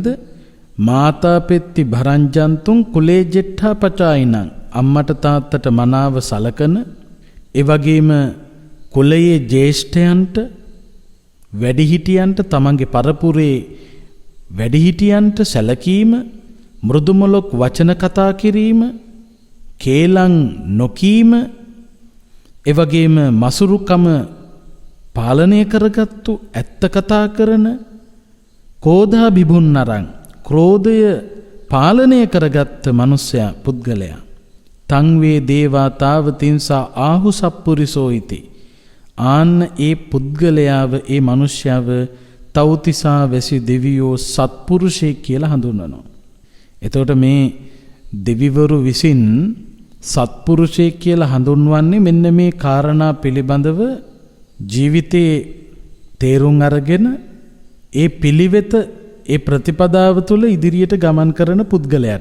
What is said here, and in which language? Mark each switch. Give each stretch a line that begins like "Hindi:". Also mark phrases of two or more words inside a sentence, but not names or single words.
Pali: මාතා පෙත්ති භරං ජන්තුන් කුලේ ජෙට්ඨා පචායිනං,
Sinhala: අම්මට තාත්තට මනාව සලකන, ඒ වගේම කුලයේ ජේෂ්ඨයන්ට වැඩිහිටියන්ට, තමන්ගේ පරපුරේ වැඩිහිටියන්ට සැලකීම, මෘදුමොලොක් වචන කතා කිරීම, කේලම් නොකීම, එවැගේම මසුරුකම පාලනය කරගත්තු, ඇත්ත කතා කරන,
Pali: කෝධා බිබුන්නරං,
Sinhala: ක්‍රෝධය පාලනය කරගත්ත මනුස්සයා පුද්ගලයා.
Pali: තං වේ දේවා තාවතින්සා ආහු සප්පුරිසෝ ඉති.
Sinhala: ආන්න ඒ පුද්ගලයාව, ඒ මනුෂ්‍යව තව්තිසා වැසි දෙවියෝ සත්පුරුෂයෙක් කියලා හඳුන්වනවා. එතකොට මේ දෙවිවරු විසින් සත්පුරුෂයෙක් කියලා හඳුන්වන්නේ මෙන්න මේ කාරණා පිළිබඳව ජීවිතේ තේරුම් අරගෙන ඒ පිළිවෙත ඒ ප්‍රතිපදාව තුළ ඉදිරියට ගමන් කරන පුද්ගලයාට.